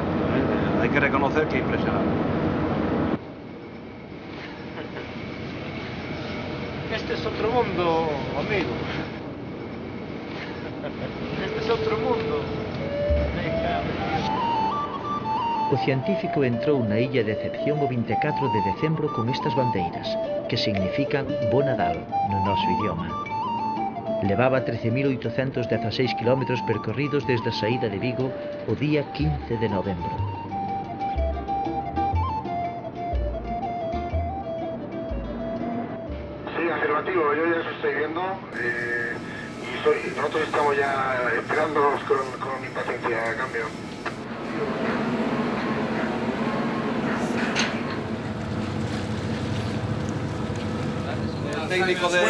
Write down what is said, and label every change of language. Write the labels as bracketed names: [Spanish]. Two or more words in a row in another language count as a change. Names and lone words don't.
[Spanish] Hay que reconocer que impresionaba. Este es otro mundo, amigo. Este es otro mundo. [Galician] O científico entrou na Illa Decepción o 24 de decembro con estas bandeiras, que significan Bo Nadal no noso idioma. Levaba 13.816 km percorridos desde a saída de Vigo o día 15 de novembro. [Spanish] Sí, afirmativo, yo ya os estoy viendo y nosotros estamos ya esperándonos con impaciencia a cambio. Técnico de...